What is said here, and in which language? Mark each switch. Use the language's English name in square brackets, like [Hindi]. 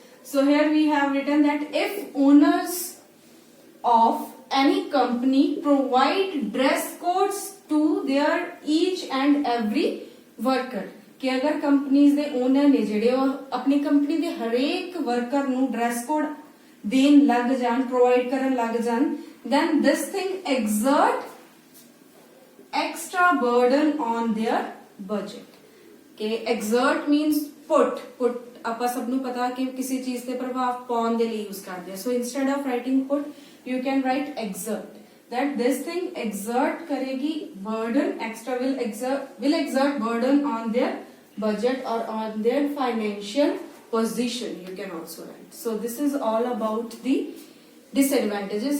[English] So here we have written that if owners of any company provide dress codes to their each and every worker, [Punjabi] कि अगर companies दे owner ने ਜਿਹੜੇ ਉਹ ਆਪਣੀ company ਦੇ ਹਰੇਕ ਵਰਕਰ ਨੂੰ ਡਰੈਸ ਕੋਡ ਦੇਣ ਲੱਗ ਜਾਣ, [English] Provide ਕਰਨ ਲੱਗ ਜਾਣ, then this thing exert extra burden on their budget. [Punjabi] कि [English] exert means put [Punjabi] ਆਪਾਂ ਸਭ ਨੂੰ ਪਤਾ ਕਿ ਕਿਸੇ ਚੀਜ਼ ਤੇ ਪ੍ਰਭਾਵ ਪਾਉਣ ਦੇ ਲਈ ਯੂਜ਼ ਕਰਦੇ ਆ. [English] So instead of writing put, you can write exert, that this thing exert करेगी burden, extra will exert burden on their budget or on their financial position, you can also write. So this is all about the disadvantages.